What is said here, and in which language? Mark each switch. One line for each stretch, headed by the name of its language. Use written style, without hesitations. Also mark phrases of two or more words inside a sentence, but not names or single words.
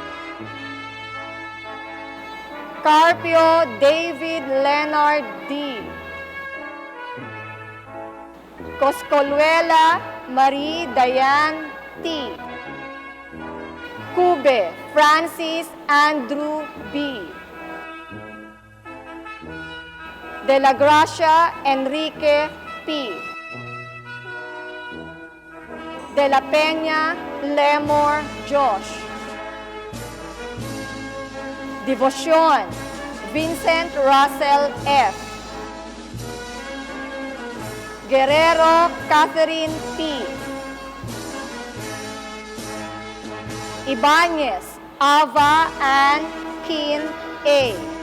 Filipino: Carpio David Leonard D. Coscoluela Marie Diane T. Cube Francis Andrew B. De la Gracia Enrique P. De la Peña Lemor Josh. Devotion, Vincent Russell F. Guerrero Catherine P. Ibanez Ava Ann Kin A.